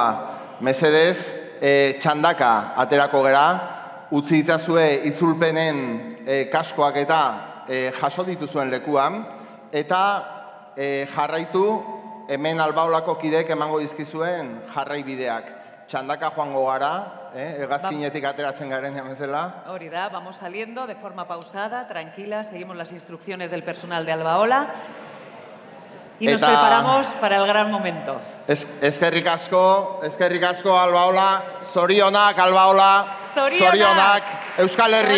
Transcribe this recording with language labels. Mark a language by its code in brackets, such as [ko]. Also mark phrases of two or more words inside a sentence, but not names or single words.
[eu] Mesedez, txandaka aterako gera, utzi itzazue itzulpenen kaskoak eta jaso dituzuen lekuan, eta jarraitu hemen Albaolako kideek emango dizkizuen jarraibideak. Txandaka joango gara, hegazkinetik ateratzen garen jamezela. Hori da, [es] vamos saliendo de forma pausada, tranquila, seguimos las instrucciones del personal de Albaola y nos preparamos para el gran momento. [eu] Eskerrik asko Albaola, zorionak Albaola, zorionak Euskal Herria.